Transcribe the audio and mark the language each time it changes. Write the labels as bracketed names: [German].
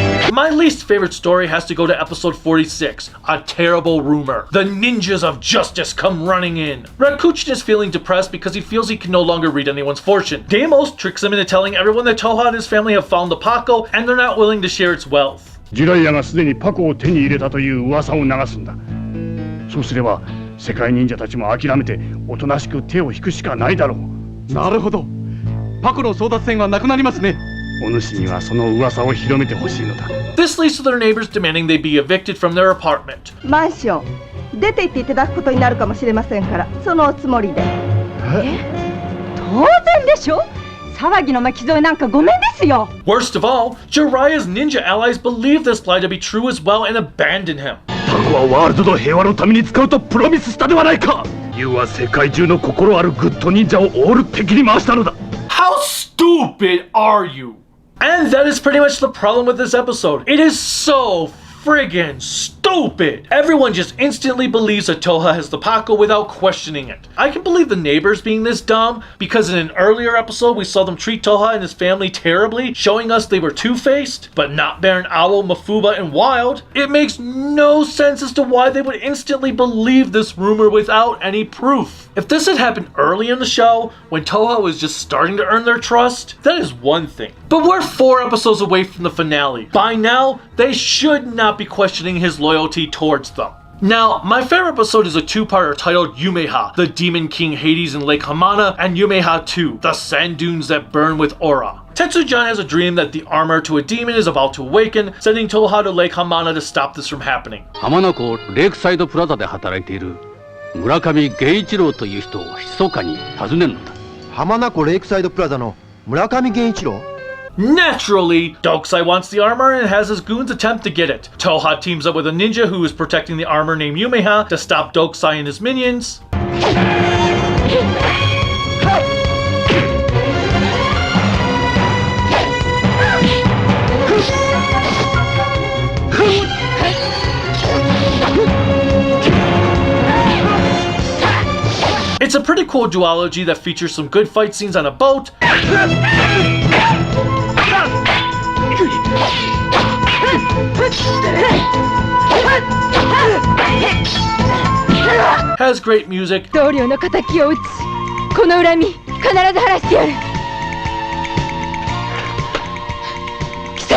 [English] My least favorite story has to go to episode 46, A Terrible Rumor. The ninjas of justice come running in. Rakuchin is feeling depressed because he feels he can no longer read anyone's fortune. Deimos tricks him into telling everyone that Toha and his family have found the Paco and they're not willing to share its wealth. [Japanese] ジライアがすでにパコを手に入れたという噂を流すんだ。そうすれば世界忍者たちも諦めておとなしく手を引くしかないだろう。なるほど。パコの争奪戦はなくなりますね。お主にはその噂を広めてほしいのだ。 [English] This leads to their neighbors demanding they be evicted from their apartment. [Japanese] マンション出て行っていただくことになるかもしれませんから、そのおつもりで。当然でしょ。騒ぎの巻き添えなんかごめんですよ。 [English] Worst of all, Jiraiya's ninja allies believe this lie to be true as well and abandon him. [Japanese] パコはワールドの平和のために使うとプロミスしたではないか。ユウは世界中の心あるグッド忍者をオール敵に回したのだ。 [English] How stupid are you? And that is pretty much the problem with this episode. It is so friggin' stupid. Everyone just instantly believes that Toha has the Paco without questioning it. I can believe the neighbors being this dumb because in an earlier episode we saw them treat Toha and his family terribly, showing us they were two-faced, but not Baron Owl, Mafuba, and Wild. It makes no sense as to why they would instantly believe this rumor without any proof. If this had happened early in the show, when Toha was just starting to earn their trust, that is one thing. But we're 4 episodes away from the finale. By now, they should not be questioning his loyalty towards them. Now, my favorite episode is a 2-parter titled Yumeha, the Demon King Hades in Lake Hamana, and Yumeha 2, the Sand Dunes that burn with aura. Tetsujan has a dream that the armor to a demon is about to awaken, sending Toha to Lake Hamana to stop this from happening. [Japanese] 浜名湖レイクサイドプラザで働いている村上源一郎という人を密かに訪ねるのだ。浜名湖レイクサイドプラザの村上源一郎 [English] Naturally, Dokusai wants the armor and has his goons attempt to get it. Toha teams up with a ninja who is protecting the armor named Yumeha to stop Dokusai and his minions. It's a pretty cool duology that features some good fight scenes on a boat, has great music, [Japanese] 同僚の敵を討ち、この恨み必ず晴らしてやる。貴様